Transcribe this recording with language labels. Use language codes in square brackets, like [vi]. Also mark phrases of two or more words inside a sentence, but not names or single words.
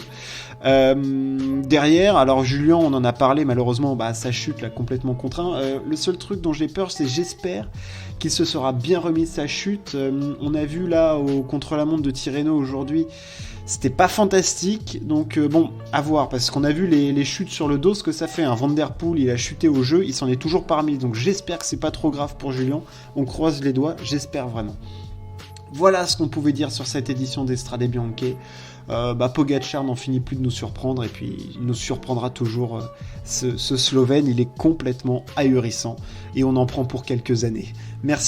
[fr] Derrière, alors Julien, on en a parlé, malheureusement, sa chute l'a complètement contraint. Le seul truc dont j'ai peur, c'est j'espère qu'il se sera bien remis de sa chute. On a vu là au contre-la-montre de Tirreno aujourd'hui, c'était pas fantastique, donc à voir, parce qu'on a vu les chutes sur le dos, ce que ça fait. Van der Poel, il a chuté au jeu, il s'en est toujours parmi, donc j'espère que c'est pas trop grave pour Julien. On croise les doigts, j'espère vraiment. Voilà ce qu'on pouvait dire sur cette édition d'Estrade Bianche. Pogačar n'en finit plus de nous surprendre, et puis il nous surprendra toujours. Ce Slovène, il est complètement ahurissant, et on en prend pour quelques années.